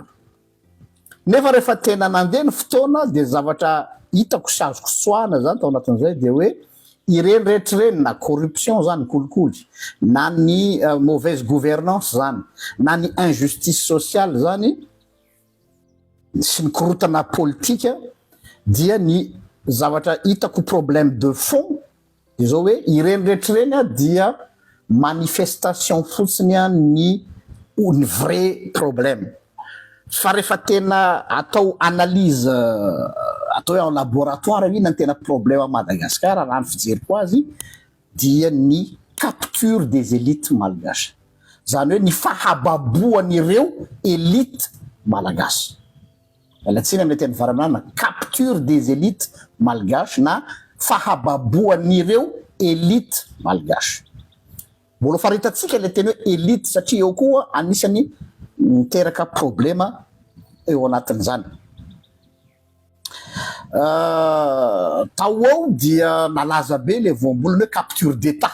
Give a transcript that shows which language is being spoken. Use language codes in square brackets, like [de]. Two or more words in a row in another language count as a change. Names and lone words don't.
[mg] Nefa rehefa tena nandeha ny fotoana dia zavatra hitako sy azoko tsoahana zany tao anatin'izay dia hoe ireny rehetrareny na corruption zany kolikoly, na ny [fr] mauvaise gouvernance [mg] zany, na ny [fr] injustice sociale [mg] zany sy ny korotana politika, dia ny zavatra hitako [fr] problème de fond [mg] dia zao hoe ireny rehetrareny dia manifestation fotsiny ny [fr] vrai problème. [mg] Fa rehefa tena atao analyse atao hoe [fr] en laboratoire [mg] ina ny tena [fr] problème à Madagascar [mg] raha ny fijeriko azy dia ny [fr] capture des élites malgaches. [mg] Zany hoe ny fahababoan'ireo élite malagasy. Alatsina amin'ny teny varanana [fr] capture des élites malgaches [mg] na fahababoan'ireo élite malgache. Mbola faritatsika ilay teny hoe élite satria eo koa anisany miteraka problema eo anatin'izany. Tao ao dia nalaza be le voambolana hoe [fr] capture d'état.